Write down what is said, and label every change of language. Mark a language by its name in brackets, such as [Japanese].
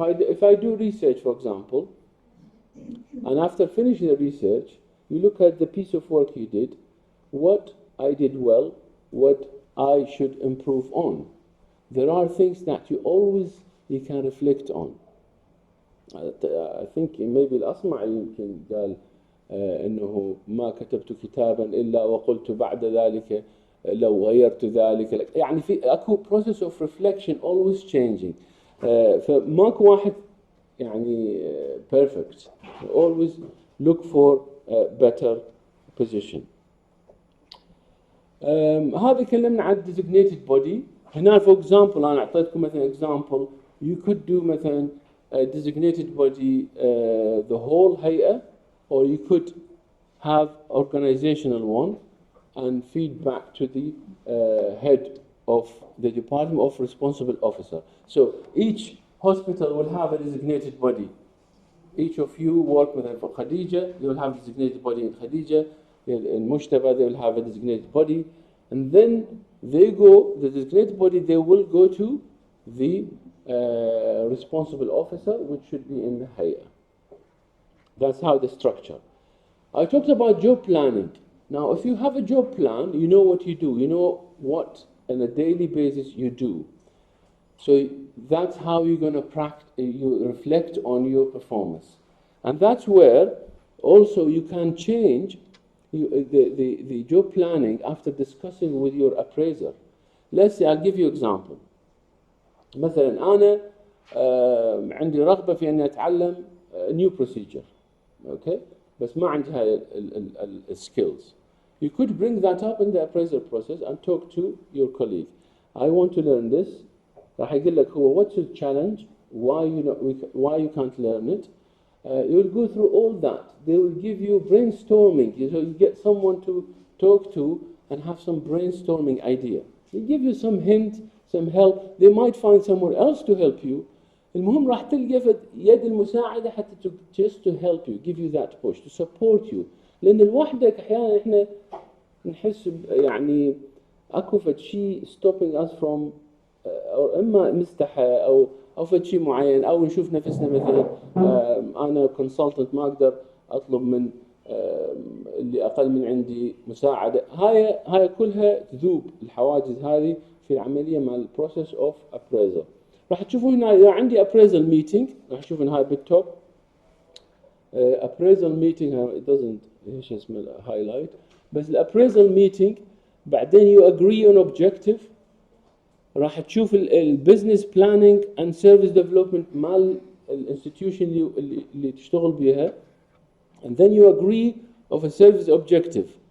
[English] If I do research, for example, and after finishing the research, you look at the piece of work you did, what I did well, what I should improve on. There are things that you can reflect on. I think maybe [Arabic] الأصمعي يمكن قال إنه ما كتبت كتابا إلا وقلت بعد ذلك لو غيرت ذلك. يعني في أكو [English] process of reflection always changing. [Arabic] فماكو واحد يعني perfect. [English] Always look for a better position. [Arabic] هذا كلمنا عن designated body. هنا [English] for example [Arabic] أنا أعطيتكم مثلا example. [English] You could do [Arabic] مثلا [English] designated body the whole هيئة, or you could have organizational one and feed back to the head of the department of responsible officer. So each hospital will have a designated body. Each of you work with Khadija, you will have a designated body in Khadija. In Mushtaba, they will have a designated body. And then the designated body, they will go to the responsible officer, which should be in the Hay'a. That's how the structure. I talked about job planning. Now, if you have a job plan, you know what you do. You know what on a daily basis you do. So that's how you're going to you reflect on your performance. And that's where also you can change the job planning after discussing with your appraiser. Let's say, I'll give you example. [Arabic] مثلا أنا عندي رغبة في أني أتعلم [English] new procedure. Okay? [Arabic] بس ما عندي هاي skills. [English] You could bring that up in the appraisal process and talk to your colleague. I want to learn this. [Arabic] راح يقول لك هو [English] what's your challenge? Why you can't learn it? You will go through all that. They will give you brainstorming. So you get someone to talk to and have some brainstorming idea. They give you some hint, some help. They might find somewhere else to help you. [Arabic] المهم راح تلقى في يد المساعدة حتى [English] just to help you, give you that push, to support you. [Arabic] لأن لوحدك أحيانا إحنا نحس يعني أكو فد شيء [English] stopping us from [Arabic] أو إما مستحى أو فد شيء معين أو نشوف نفسنا مثلا أنا consultant ما أقدر أطلب من اللي أقل من عندي مساعدة. هاي كلها تذوب الحواجز هذه في العملية مع البروسيس أوف appraisal. راح تشوفون هنا إذا عندي [English] appraisal meeting [Arabic] راح تشوفون هاي بالتوب [English] appraisal meeting it doesn't [Arabic] ايش اسمه [English] highlight بس appraisal meeting بعدين you agree on objective [Arabic] راح تشوف [English] business planning and service development مال institution [Arabic] اللي تشتغل بيها [English] and then you agree of a service objective.